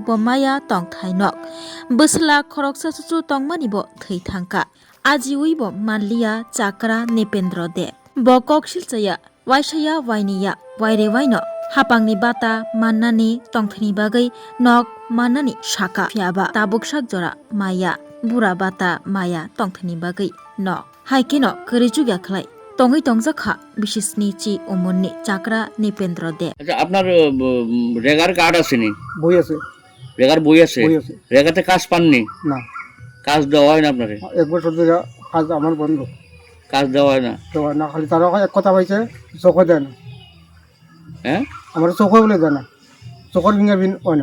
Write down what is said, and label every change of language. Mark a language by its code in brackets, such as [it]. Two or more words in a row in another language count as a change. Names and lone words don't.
[trp] बमाया तंगथाइनक बोसला खरक ससुसु तंगमानिबो थैथांका आजिउइबो मानलिया चाक्रा निपेन्द्र देव बकक सिलचया वाइसाया वाइनिया वाइरे वाइनो हापांनि बाता माननानि तंथनि बागै नक माननानि साका फियाबा ताबुक साकजरा माया बुरा बाता माया तंथनि बागै नक हाइकेनो करिजुगा खलाय तंगै तंगजाखा बिशेषनि ची उमरनि चाक्रा निपेन्द्र देव। [bn] আচ্ছা আপনার রেগার কার্ড আছে নি? বই আছে। রেগার বই আছে? বই আছে। রেগাতে কাজ পাননি? না। কাজ দেওয়া হয় না আপনারে? এক বছর ধরে কাজ আমার বন্ধ। কাজ দেওয়া হয় না? দেওয়া না, খালি তারা এক কথা পাইছে চোখে দেয় না। হ্যাঁ? আমার চোখে বলে দেয় না, চোখের ফিঙ্গারপ্রিন্ট হয় না।